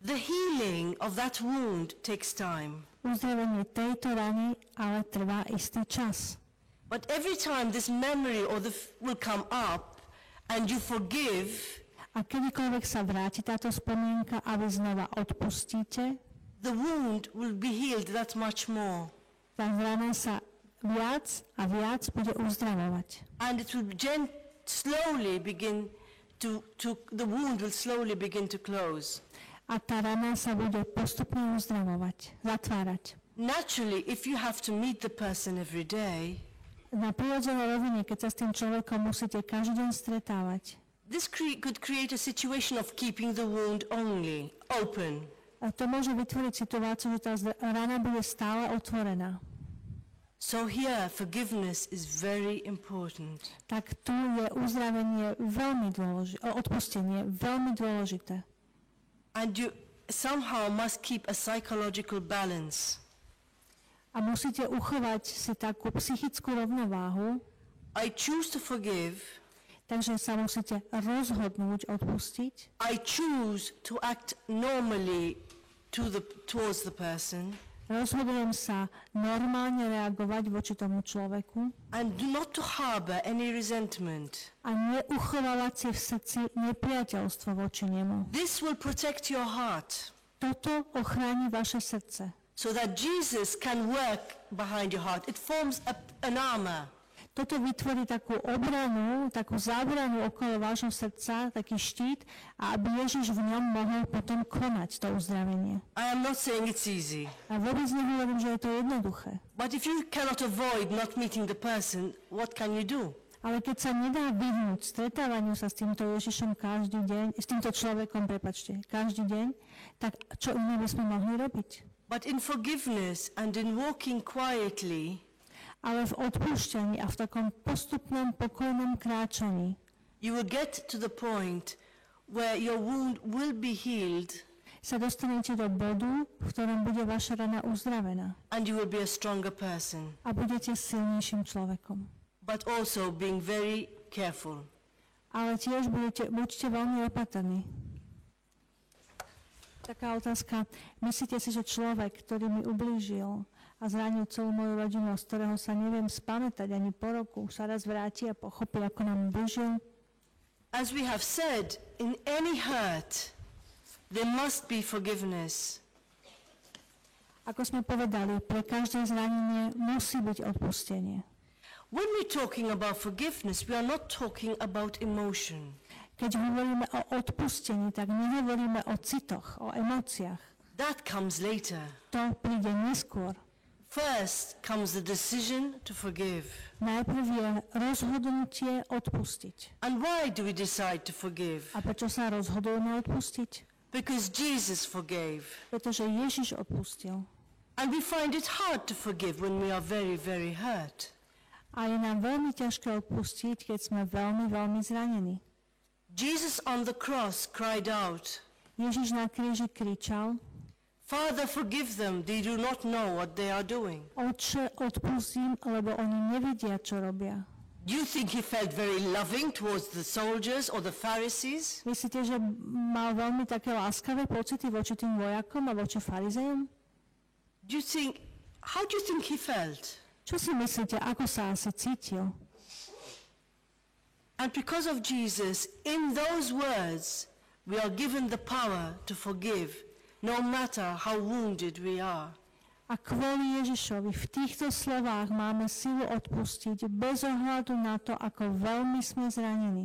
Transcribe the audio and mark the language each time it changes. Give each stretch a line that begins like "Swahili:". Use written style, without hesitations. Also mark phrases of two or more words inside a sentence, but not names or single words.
English: The healing of that wound takes time.
Slovak: Uzdravenie tejto rany ale trvá istý čas.
English: But every time this memory will come up and you forgive,
Slovak: a kedykoľvek sa vráti táto spomienka a vy znova odpustíte,
English: the wound will be healed that much more.
Slovak: Tá rana sa viac a viac bude uzdravovať.
English: And it will slowly begin the wound will slowly begin to close.
Slovak: A tá rana sa bude postupne uzdravovať, zatvárať.
English: Naturally, if you have to meet the person every day,
Slovak: na prirodzenej rovine, keď sa s tým človekom musíte každý deň stretávať,
English: this could create a situation of keeping the wound only open.
Slovak: A to môže vytvoriť situáciu, že tá rana bude stále otvorená.
English: So here, forgiveness is very important.
Slovak: Tak tu je uzdravenie veľmi dôležité, odpustenie veľmi dôležité.
English: And you somehow must keep a psychological balance.
Slovak: A musíte uchovať si takú psychickú rovnováhu.
English: I choose to forgive.
Slovak: Takže sa musíte rozhodnúť odpustiť.
English: I choose to act normally towards the person.
Slovak: Rozhodujem sa normálne reagovať voči tomu človeku.
English: And not to harbor any resentment.
Slovak: A neuchovávať si v srdci nepriateľstvo voči nemu.
English: This will protect your heart.
Slovak: Toto ochráni vaše srdce.
English: So that Jesus can work behind your heart. It forms an armor.
Slovak: Toto vytvorí takú obranu, takú zábranu okolo vášho srdca, taký štít, a aby Ježiš v ňom mohol potom konať to uzdravenie.
English: I am not saying it's easy.
Slovak: A vôbec nehovorím, že je to jednoduché.
English: But if you cannot avoid not meeting the person, what can you do?
Slovak: Ale keď sa nedá vyhnúť stretávaniu sa s týmto Ježišom každý deň, s týmto človekom, každý deň, tak čo iné by sme mohli robiť?
English: But in forgiveness and in walking quietly,
Slovak: ale v odpúšťaní a v takom postupnom, pokojnom kráčaní
English: you will get to the point where your wound will be healed
Slovak: sa dostanete do bodu, v ktorom bude vaša rana uzdravená
English: and you will be a stronger person,
Slovak: a budete silnejším človekom.
English: but also being very careful.
Slovak: Ale tiež buďte veľmi opatrní. Taká otázka. Myslíte si, že človek, ktorý mi ublížil a zranil celú moju rodinu, z ktorého sa neviem spamätať ani po roku, sa raz vráti a pochopí, ako nám ublížil?
English: As we have said, in any hurt, there must be forgiveness.
Slovak: Ako sme povedali, pre každé zranenie musí byť odpustenie.
English: When we're talking about forgiveness, we are not talking about emotion.
Slovak: Keď hovoríme o odpustení, tak nehovoríme o citoch, o emóciách.
English: That comes later.
Slovak: To príde neskôr.
English: First comes the decision to forgive.
Slovak: Najprv je rozhodnutie odpustiť.
English: And why do we decide to forgive?
Slovak: A prečo sa rozhodujeme odpustiť?
English: Because Jesus forgave.
Slovak: Pretože Ježiš odpustil.
English: And we find it hard to forgive when we are very, very hurt.
Slovak: A je nám veľmi ťažké odpustiť, keď sme veľmi, veľmi zranení.
English: Jesus on the cross cried out,
Slovak: Ježiš na kríži kričal,
English: Father, forgive them, they do not know what they are doing.
Slovak: Otče, odpustím, lebo oni nevedia, čo robia.
English: Do you think he felt very loving towards the soldiers or the Pharisees?
Slovak: Myslíte, že mal veľmi také láskavé pocity voči tým vojakom a voči farizejom?
English: How do you think he felt?
Slovak: Čo si myslíte, ako sa asi cítil?
English: And because of Jesus, in those words, we are given the power to forgive, no matter how wounded we are.
Slovak: A kvôli Ježišovi v týchto slovách máme silu odpustiť bez ohľadu na to, ako veľmi sme zranení.